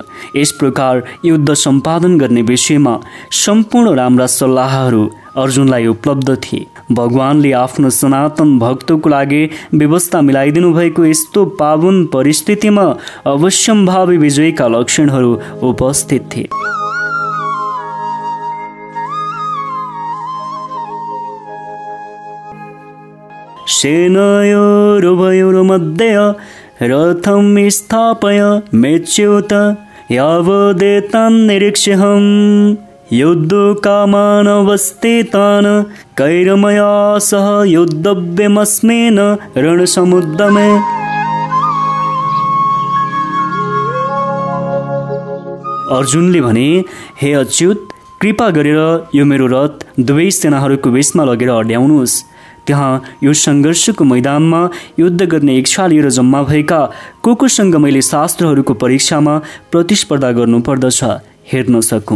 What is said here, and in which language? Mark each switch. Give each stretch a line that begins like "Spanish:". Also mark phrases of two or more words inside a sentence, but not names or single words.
Nepali: यस प्रकार युद्ध सम्पादन गर्ने विषयमा सम्पूर्ण राम्रा सल्लाहहरू अर्जुनलाई उपलब्ध थिए। भगवानले आफ्नो सनातन भक्तको लागि व्यवस्था मिलाइदिनु भएको यस्तो पावन परिस्थितिमा अवश्यम्भावी विजयका लक्षणहरू उपस्थित थिए।
Sanskrit: सेनयोरुभयोर्मध्ये रथं स्थापय मेच्युत यावदेतान् निरीक्ष्यहम् युद्धकामानवस्थितान् कैर्मया सह युद्धव्यमस्मिन् रणसमुद्यमे।
Nepali: अर्जुनले भने, हे अच्युत, कृपा गरेर यो मेरो रथ दुवै सेनाहरूको बीचमा लगेर अड्याउनुहोस्। त्यहाँ यो सङ्घर्षको मैदानमा युद्ध गर्ने इच्छा लिएर जम्मा भएका कोसँग मैले शास्त्रहरूको परीक्षामा प्रतिस्पर्धा गर्नुपर्दछ, हेर्न सकूँ।